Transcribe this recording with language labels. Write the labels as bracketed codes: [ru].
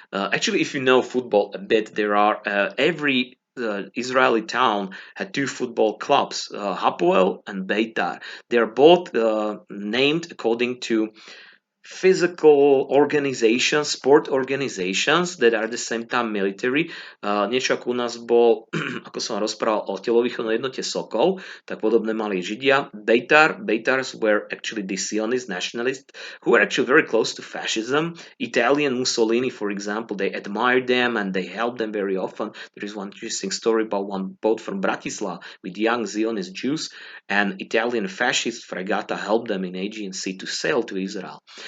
[en] Actually, if you know football a bit, there are every Israeli town had two football clubs, Hapoel and Beitar. They are both named according to physical organizations, sport organizations that are at the same time military. [sk] Niečo ako u nás bol, ako som rozprával o telovýchovnej jednote Sokol, tak podobné mali Židia. [en] Bejtars were actually the Zionist nationalists who were actually very close to fascism. Italian Mussolini, for example, they admired them and they helped them very often. There is one interesting story about one boat from Bratislava with young Zionist Jews, and Italian fascist Fregata helped them in Aegean Sea to sail to Israel.